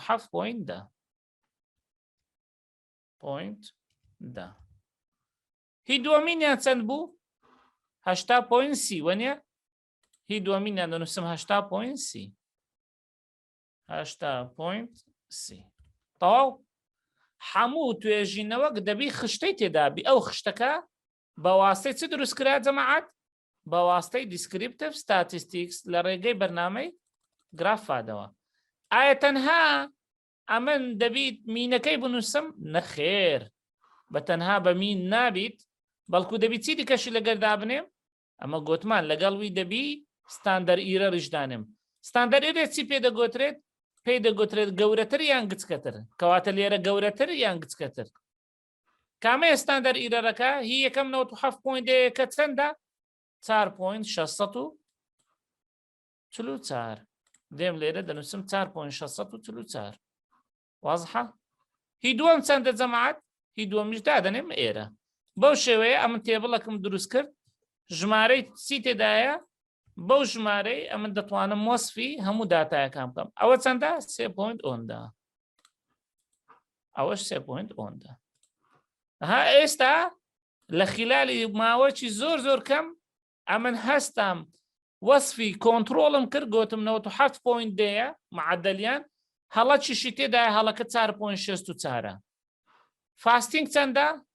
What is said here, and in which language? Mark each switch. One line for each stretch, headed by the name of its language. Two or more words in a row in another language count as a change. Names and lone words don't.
Central Kurdish: 97.10 هی دووەمینیان چەند بوو 80.30 وەنیە هی دووەمینیان دەنووسم 80.30 تەواو هەموو توێژینەوەک دەبی خشتەی تێدابی ئەو خشتەکە بە واستەی چ دروستکرا جەماعەت بە واستەی
English: descriptive statistics
Central Kurdish: لە ڕێگەی بەرنامەی گرافادەوە ئایا تەنها ئەمن دەبیت مینەکەی بنووسم نەخێر بە تەنها بە مین نابیت بەڵکو دەبی چی دیکەشی لەگەردا بنێم ئەمە گوتمان لەگەڵوی دەبی
English: standard error
Central Kurdish: دانم
English: standard error
Central Kurdish: چی پێدەگوترێت پێی دەگوترێت گەورەتر یان گچکەتر کەواتە لێرە گەورەتر یان گچکەتر کامەیە
English: standard errorەکە
Central Kurdish: هی یەکەم 97.1 کە چەندە 4.644 دێم لێرە دەنووسم 4.644 وازحە هی دووەم چەندە جەماعەت هی دووەمیش دادەنێم ئێرە بەو شێوەیە ئەمن تێبڵەکەم دروست کرد ژمارەی چی تێدایە بەو ژمارەی ئەمن دەتوانم وەسفی هەموو داتایەکان بکەم ئەوە چەندە 3.10 ئەوەش 3.1 ها ئێستا لە خلالی ماوەکی زۆر کەم ئەمن هەستام وەصفی کۆنتڕۆڵم کرد گوتم 97.10 معدەلیان هەڵە چیشی تێدایە هەڵەکە 4.64 فاستینگ چەندە